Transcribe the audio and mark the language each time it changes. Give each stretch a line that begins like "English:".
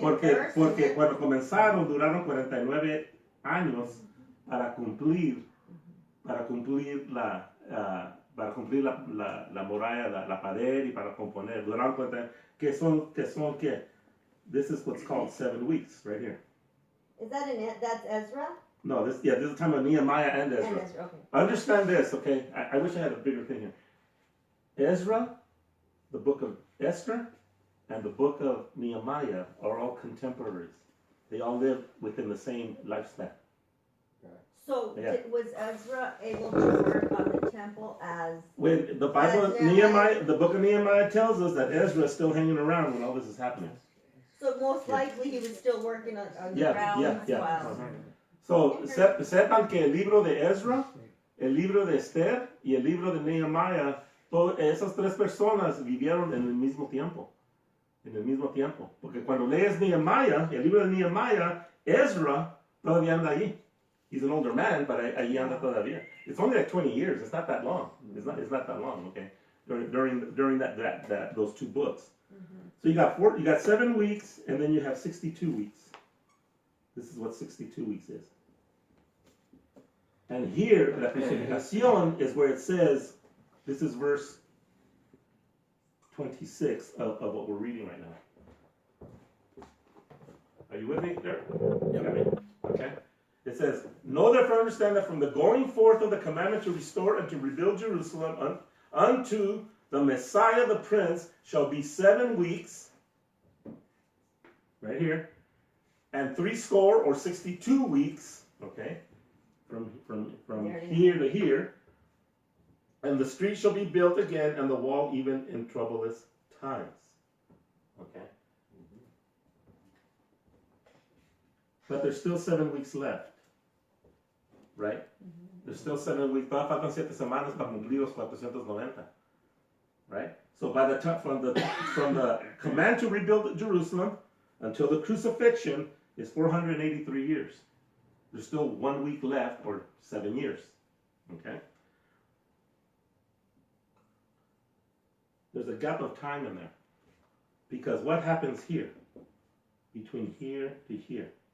Spanish: Porque cuando comenzaron duraron 49 años para cumplir la muralla, la pared y para componer. Duraron 40, que son que
English: this is what's called 7 weeks right here. Is that that's Ezra? No, this is the time of Nehemiah and Ezra. And Ezra, okay. Understand this, okay? I wish I had a bigger thing here. Ezra, the book of Esther, and the book of Nehemiah are all contemporaries. They all live within the same lifespan. Yeah. Was Ezra able to work on the temple as, When the Bible, As Nehemiah- Nehemiah, the book of Nehemiah tells us that Ezra is still hanging around when all this is happening. so most Yeah. likely he was still working on the Yeah, grounds yeah, yeah. while. Uh-huh.
Spanish: So, sepan que el libro de Ezra, el libro de Esther y el libro de Nehemiah, esas tres personas vivieron en el mismo tiempo. En el mismo tiempo. Porque cuando lees Nehemiah, el libro de Nehemiah, Ezra todavía anda ahí.
English: He's an older man, but
Spanish: ahí anda todavía.
English: It's only like 20 years. It's not that long. It's not that long, okay? During that those two books. So you got 7 weeks, and then you have 62 weeks. This is what 62 weeks is. And here, la crucificación is where it says, this is verse 26 of what we're reading right now. Are you with me there? You got me? Okay. It says, know therefore understand that from the going forth of the commandment to restore and to rebuild Jerusalem unto the Messiah the Prince shall be 7 weeks, right here, and 60 or 62 weeks, okay, from here to here, and the street shall be built again, and the wall even in troublous times, okay. But there's still 7 weeks left, right? There's still 7 weeks.
Spanish: Todavía faltan 7 semanas para cumplir los 490, right?
English: So by the time from the command to rebuild Jerusalem until the crucifixion is 483 years. There's still 1 week left, or 7 years. Okay. There's a gap of time in there, because what happens here, between here to here?